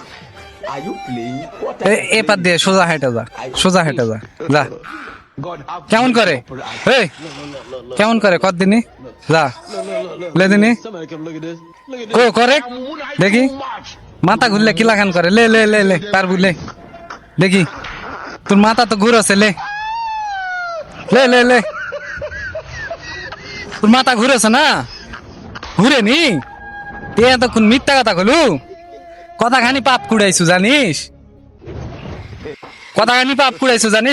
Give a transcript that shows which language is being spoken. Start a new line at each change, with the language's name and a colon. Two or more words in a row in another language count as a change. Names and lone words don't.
Bangla: এ পাত দিয়ে সোজা হেঁটে যা, সোজা হেঁটে যা, যা। কেমন করে? এই কেমন করে কত দিনই যা লে দিনি কো করে দেখি। মাথা ঘুরলে কি লাগান করে? লে লে লে লে পারবু লে দেখি। তোর মাথা তো ঘুরছে, লে লে লে লে। তোর মাথা ঘুরেছে না? ঘুরে নি এ এতক্ষণ মিথ্যা কথা কলু। কতখানি পাপ কুড়াইছু জানিস? কতখানি পাপ কুড়াইছু জানিস?